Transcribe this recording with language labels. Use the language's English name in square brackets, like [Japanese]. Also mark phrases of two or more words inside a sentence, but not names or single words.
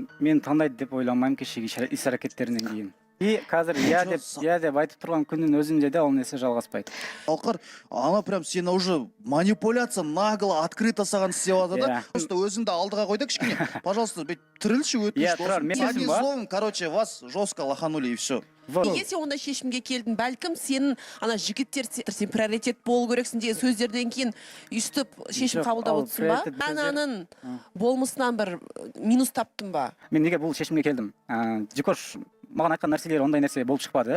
[Kazakh] Мен таңдайды деп ойламаймын кешегі іс-әрекеттерінен кейін. И қазір я деп айтып тұрған күннің өзінде де ол нәрсе жалғаспайды. Залқар, ана прям сені [Russian] уже манипуляция нагло, открыто [Kazakh] саған істеп жатыр да. Просто өзіңді алдыға қойды кішкене. Пожалуйста, тірілші өтініш. [Russian] Одним словом, короче, вас жестко лоханули и все. [Kazakh] Неге сен ондай шешімге келдің? Бәлкім сенің ана жігіттер сен приоритет болу керексің деген сөздерден кейін үстіп шешім қабылдап отырсың ба? Ананың болмысынан бір минус таптың ба? Мен неге бұл шешімге келдім? Дикош маған айтқан нәрселер ондай нәрсе болып шықпады.